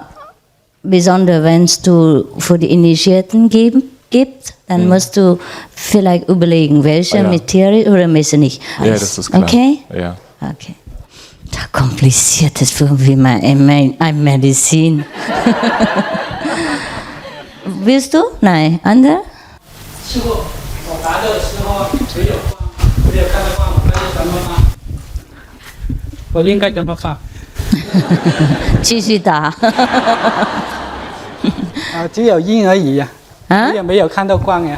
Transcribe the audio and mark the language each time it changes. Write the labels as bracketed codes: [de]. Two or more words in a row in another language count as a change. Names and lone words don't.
[de] Besonders wenn es du für die Initiierten gibt, dann musst du vielleicht überlegen, welche mit Tiere oder welche nicht. Ja, das ist klar. Okay? Ja. Okay. Da kompliziert ist für mich ein Medizin. Willst du? Nein. Andere? [zh] 师傅，我答的时候没有光，没有看到光，我该怎么办？我应该怎么办？继续打。只有音而已呀。没有看到光呀。